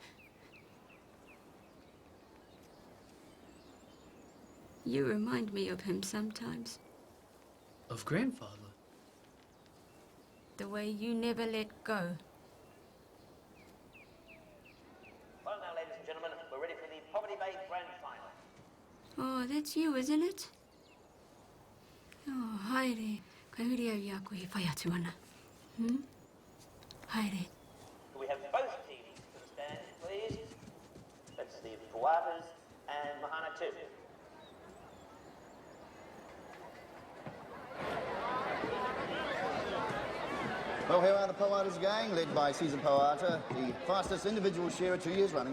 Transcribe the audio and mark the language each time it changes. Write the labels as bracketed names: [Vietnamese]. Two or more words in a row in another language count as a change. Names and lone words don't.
[English] You remind me of him sometimes. Of grandfather? The way you never let go. Well, now, ladies and gentlemen, we're ready for the Poverty Bay Grand Final. Oh, that's you, isn't it? [Māori] Oh, haere. Kai huri au ia koe whai atu ana. Haere. [English] Can we have both teams to the stand, please? That's the Puatas and Mahana 2. Well, here are the Poatas gang, led by Caesar Poata, the fastest individual shearer 2 years running.